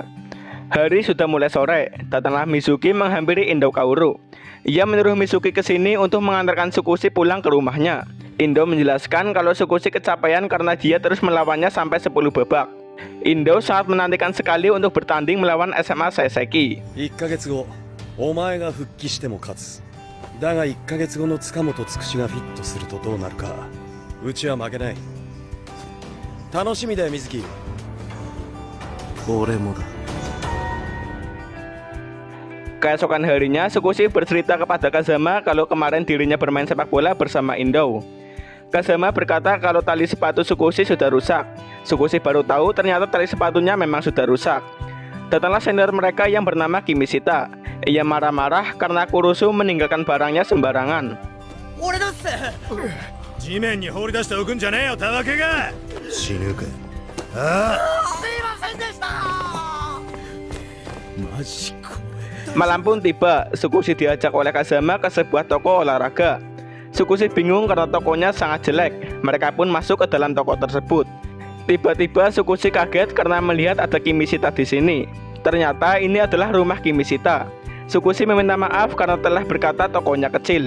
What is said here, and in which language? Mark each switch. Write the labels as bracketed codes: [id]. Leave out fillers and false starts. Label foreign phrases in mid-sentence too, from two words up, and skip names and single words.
[id] Hari sudah mulai sore. Datanglah Mizuki menghampiri Indo Kaoru. Ia menyuruh Mizuki ke sini untuk mengantarkan Tsukushi pulang ke rumahnya. Indo menjelaskan kalau Tsukushi kecapean karena dia terus melawannya sampai 10 babak. Indo sangat menantikan sekali untuk bertanding melawan SMA Seiseki. [ja] 1ヶ月後、お前が復帰しても勝つ。だが1ヶ月後の塚本つくしがフィットするとどうなるか。うちは負けない。楽しみだよ、水木。俺もだ。 [id] Keesokan harinya, Tsukushi bercerita kepada Kazama kalau kemarin dirinya bermain sepak bola bersama Indo. Kazama berkata kalau tali sepatu Tsukushi sudah rusak. Tsukushi baru tahu ternyata tali sepatunya memang sudah rusak. Datanglah senior mereka yang bernama Kimishita. Ia marah-marah karena Kurusu meninggalkan barangnya sembarangan. [ja] 地面に放り出しておくんじゃねえよ、たわけが。死ぬか。ああ。マジか。 [id] Malam pun tiba, Tsukushi diajak oleh Kazama ke sebuah toko olahraga. Tsukushi bingung karena tokonya sangat jelek. Mereka pun masuk ke dalam toko tersebut. Tiba-tiba Tsukushi kaget karena melihat ada Kimishita di sini. Ternyata ini adalah rumah Kimishita. Tsukushi meminta maaf karena telah berkata tokonya kecil.